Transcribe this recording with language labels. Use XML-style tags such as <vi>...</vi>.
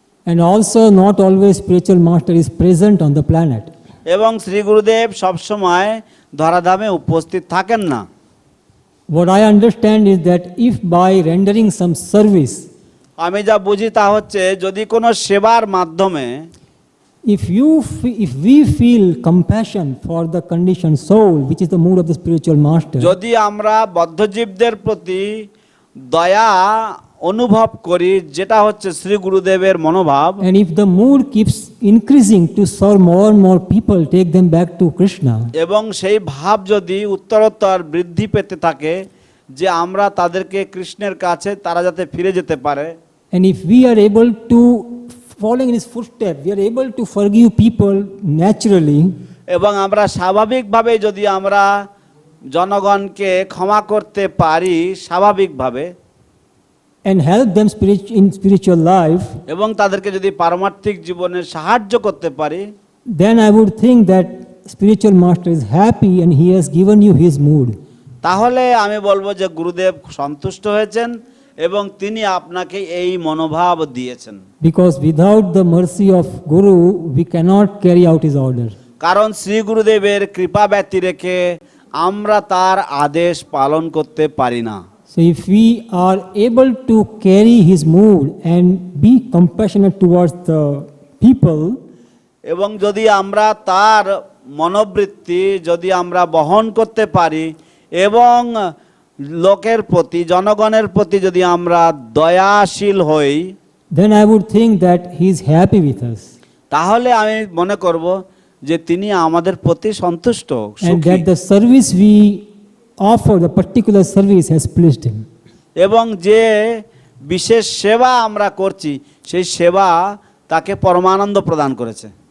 <en>And also not always spiritual master is present on the planet.</en> <bn>এবং শ্রী গুরুদেব সবসময় ধরাধামে উপস্থিত থাকেন না।</bn> <en>What I understand is that if by rendering some service,</en> <bn>আমি যা বুঝি তা হচ্ছে যদি কোনো সেবার মাধ্যমে</bn> <en>if we feel compassion for the conditioned soul, which is the mood of the spiritual master,</en> <bn>যদি আমরা বদ্ধজীবদের প্রতি দয়া অনুভব করি, যেটা হচ্ছে শ্রী গুরুদেবের মনোভাব,</bn> <en>and if the mood keeps increasing to serve more and more people, take them back to Krishna,</en> <bn>এবং সেই ভাব যদি উত্তরোত্তর বৃদ্ধি পেতে থাকে যে আমরা তাদেরকে কৃষ্ণের কাছে তারা যাতে ফিরে যেতে পারে,</bn> <en>and if we are able to following in his footsteps, we are able to forgive people naturally,</en> <bn>এবং আমরা স্বাভাবিকভাবে যদি আমরা জনগণকে ক্ষমা করতে পারি স্বাভাবিকভাবে,</bn> <en>and help them in spiritual life,</en> <bn>এবং তাদেরকে যদি পারমার্থিক জীবনে সাহায্য করতে পারি,</bn> <en>then I would think that spiritual master is happy and he has given you his mood.</en> <bn>তাহলে আমি বলবো যে গুরুদেব সন্তুষ্ট হয়েছেন এবং তিনি আপনাকে এই মনোভাব দিয়েছেন।</bn> <en>Because without the mercy of Guru, we cannot carry out his order.</en> <bn>কারণ শ্রী গুরুদেবের কৃপা ব্যতি রেখে আমরা তার আদেশ পালন করতে পারি না।</bn> <en>So if we are able to carry his mood and be compassionate towards the people,</en> <bn>এবং যদি আমরা তার মনোবৃত্তি যদি আমরা বহন করতে পারি এবং লোকের প্রতি জনগণের প্রতি যদি আমরা দয়াশীল হই,</bn> <en>then I would think that he is happy with us,</en> <bn>তাহলে আমি মনে করব যে তিনি আমাদের প্রতি সন্তুষ্ট,</bn> <en>and</en> <bn>সুখী।</bn> <en>that the service we offer, the particular service, has pleased him.</en> <bn>এবং যে বিশেষ সেবা আমরা করছি সেই সেবা তাকে পরমানন্দ প্রদান করেছে।</bn>